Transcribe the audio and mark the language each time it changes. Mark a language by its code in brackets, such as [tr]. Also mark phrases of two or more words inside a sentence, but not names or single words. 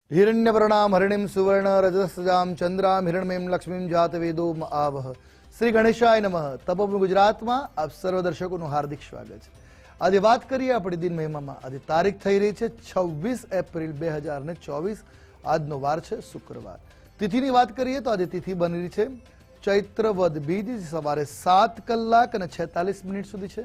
[sa] हिरण्यवर्णां हरिणीं सुवर्ण रजतसजां चंद्रां हिरण्मयीं लक्ष्मीं जातवेदो आवह। श्री गणेशाय नमः। [gu] तपोवन गुजरातમાં આપ સર્વ દર્શકોનું હાર્દિક સ્વાગત છે। આજે વાત કરીએ આપણી દિન મહિમામાં। આજે તારીખ થઈ રહી છે 26 એપ્રિલ 2024। આજનો વાર છે શુક્રવાર। તિથિની વાત કરીએ તો આજે તિથિ બની રહી છે ચૈત્ર વદ બીજ, સવારે 7 કલાક અને 46 મિનિટ સુધી છે।